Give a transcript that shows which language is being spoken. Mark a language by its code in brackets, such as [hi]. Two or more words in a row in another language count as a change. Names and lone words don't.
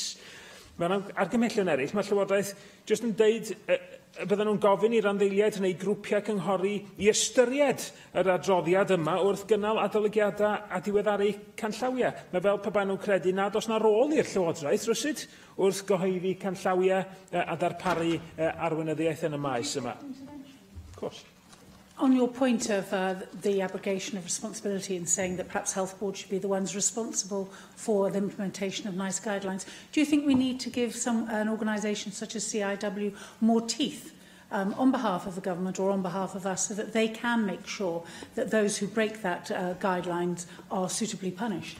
[cy] Mewn argymhellion eraill, mae'r Llywodraeth jyst yn dweud bydden nhw'n gofyn i'r randdeiliaid neu grwpiau cynghori i ystyried yr adroddiad yma wrth gynnal adolygiadau a diweddaru canllawiau. Mae fel pe baen nhw'n credu nad oes na rôl i'r Llywodraeth rwysid wrth gyhoeddi canllawiau a darparu arweinyddiaeth yn y maes yma. [en] Of course. On your point of the abrogation of responsibility and saying that perhaps health boards should be the ones responsible for the implementation of NICE guidelines, do you think we need to give an organisation such as CIW more teeth on behalf of the government or on behalf of us so that they can make sure that those who break that guidelines are suitably punished?